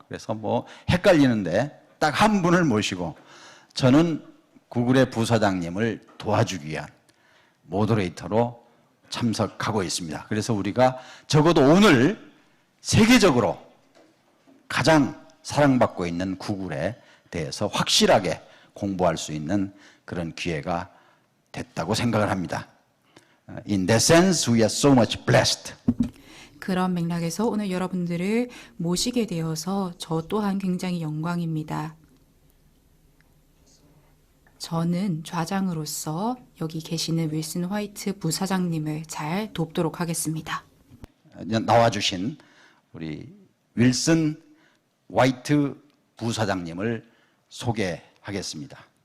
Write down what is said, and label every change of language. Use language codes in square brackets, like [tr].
[ko] 그래서 뭐 헷갈리는데 딱 한 분을 모시고 저는 구글의 부사장님을 도와주기 위한 모더레이터로 참석하고 있습니다. 그래서 우리가 적어도 오늘 세계적으로 가장 사랑받고 있는 구글에 대해서 확실하게 공부할 수 있는 그런 기회가 됐다고 생각을 합니다. [en] In that sense, we are so much blessed. [ko] 그런 맥락에서 오늘 여러분들을 모시게 되어서 저 또한 굉장히 영광입니다. 저는 좌장으로서 여기 계시는 윌슨 화이트 부사장님을 잘 돕도록 하겠습니다. 나와주신 우리 윌슨 화이트 부사장님을 소개하겠습니다.